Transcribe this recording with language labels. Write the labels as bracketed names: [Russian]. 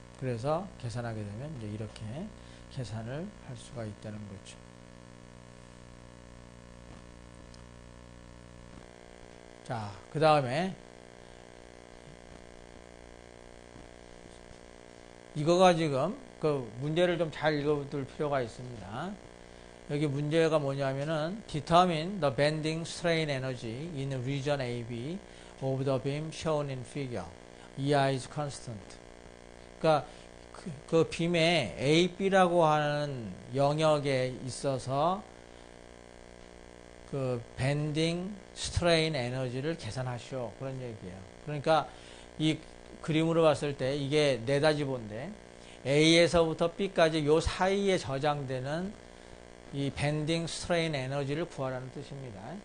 [Korean] 그래서 계산하게 되면 이제 이렇게 계산을 할 수가 있다는 거죠. 자, 그 다음에 이거가 지금 그 문제를 좀 잘 읽어둘 필요가 있습니다. 여기 문제가 뭐냐면은 [English] determine the bending strain energy in region AB of the beam shown in figure. EI is constant. [Korean] 그러니까 그 빔의 AB라고 하는 영역에 있어서 그 bending strain 에너지를 계산하시오. 그런 얘기예요. 그러니까 이 그림으로 봤을 때 이게 네다지본데 A에서부터 B까지 요 사이에 저장되는 이 밴딩 스트레인 에너지를 구하라는 뜻입니다.